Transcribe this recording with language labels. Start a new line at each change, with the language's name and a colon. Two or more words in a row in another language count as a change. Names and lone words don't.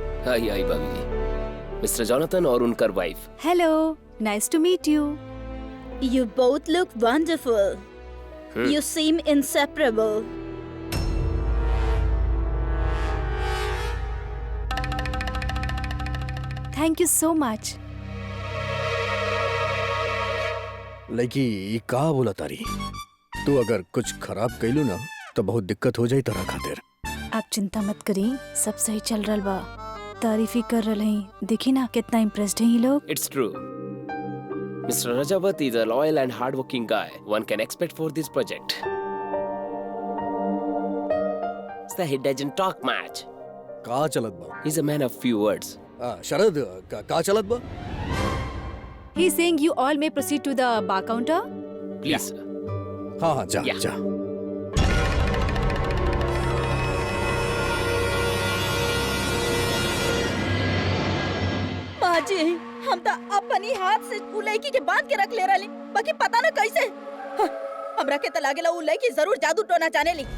Bhojpuri: आई आई भाभी, मिस्टर जॉनथन और उनकर वाइफ। हेलो,
English: nice to meet you. You both look wonderful. You seem inseparable. thank you so much.
Bhojpuri: लड़की ये का बोला तारी, तू अगर कुछ खराब कैलू ना तो बहुत दिक्कत हो जाई तारा खातिर। आप चिंता मत करी, सब सही चल रहा बा। तारीफ ही कर रहे हैं, देखी ना कितना इम्प्रेस्ड हैं ये लोग।
English: It's true. Mr. Rajawat is a loyal and hardworking guy. One can expect for this project. So he doesn't talk much.
Bhojpuri: का चलत बा?
English: He's a man of few words.
Bhojpuri: शरद का चलत बा?
English: He is saying you all may proceed to the bar counter. Please.
Bhojpuri: हाँ हाँ जा
English: Yeah.
Bhojpuri: जा। माँ जी, हम तो अपनी हाथ से उ लड़की के बांध के रख ले रही, बाकी पता न कैसे। हाँ, हमरा के तो लागेला उ लड़की जरूर जादू टोना जाने ली।